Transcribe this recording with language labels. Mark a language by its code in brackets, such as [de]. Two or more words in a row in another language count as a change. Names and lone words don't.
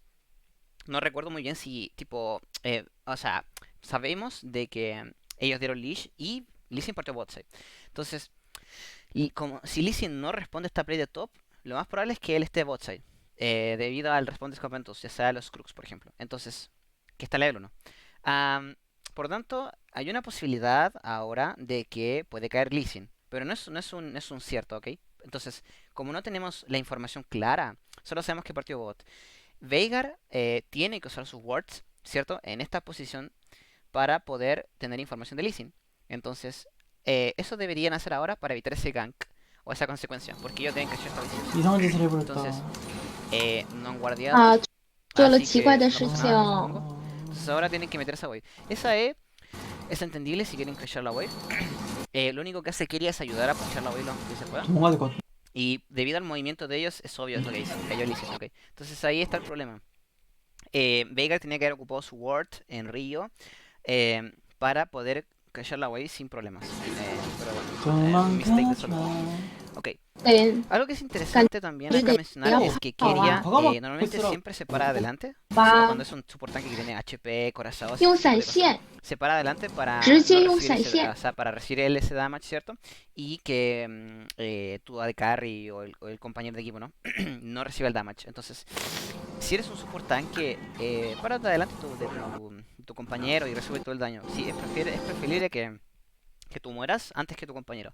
[es] No recuerdo muy bien si, tipo, o sea, sabemos de que ellos dieron leash y Lee Sin partió [en] bot side. [es] Entonces, y como si Lee Sin no responde a esta play de top, lo más probable es que él esté [en] bot side. [es] Debido al responde escapamentos, ya sea los Crux, por ejemplo. Entonces, que está level 1. Am, por lo tanto, hay una posibilidad ahora de que puede caer Lee Sin. Pero no es un cierto, ¿ok? Entonces, como no tenemos la información clara, solo sabemos que partió bot. Veigar tiene que usar sus wards, ¿cierto? En esta posición para poder tener información de Lee Sin. Entonces, eso deberían hacer ahora para evitar ese gank o esa consecuencia, porque ellos deben cachar esta visión. [ko] 이상한 짓을 [es] Entonces, [ko] 해버렸다. [es] no han guardiado, [zh] 啊，做了 [es] así [zh] 奇怪 [es] que [zh] 的 [es] no [zh] 事 [es] pasa [zh] 情。 [es] nada, supongo. 어... Entonces ahora tienen que meter esa wave. Esa es entendible si quieren crashear la wave. Lo único que hace Keria es ayudar a pushar la wave lo que se pueda. [ko] 도망가야 될 것 같아. [es] Y debido al movimiento de ellos, es obvio, es lo que dicen. Ellos le dicen, ok. Entonces ahí está el problema. Veigar tenía que haber ocupado su ward en Río para poder crashear la wave sin problemas. Pero bueno, mistake de solo. [ko] 도망가자. [es] Ok. [zh] 对， [es] Algo que es interesante también acá mencionar es que Keria normalmente siempre se para adelante. Solo cuando es un support tanque que tiene HP, corazados, [zh] 用 [es] ese tipo [zh] 闪 [es] de cosas. [zh] 现， [es] Se para adelante para [zh] 直接 [es] no [zh] 用 [es] recibir [zh] 闪 [es] ese, [zh] 现 [es] o sea, para recibir ese damage, ¿cierto? Y que tu [en] AD Carry [es] o el compañero de equipo, ¿no? No reciba el damage. Entonces, si eres un support tanque, párate adelante de tu compañero y recibe todo el daño. Sí, es preferible que tú mueras antes que tu compañero.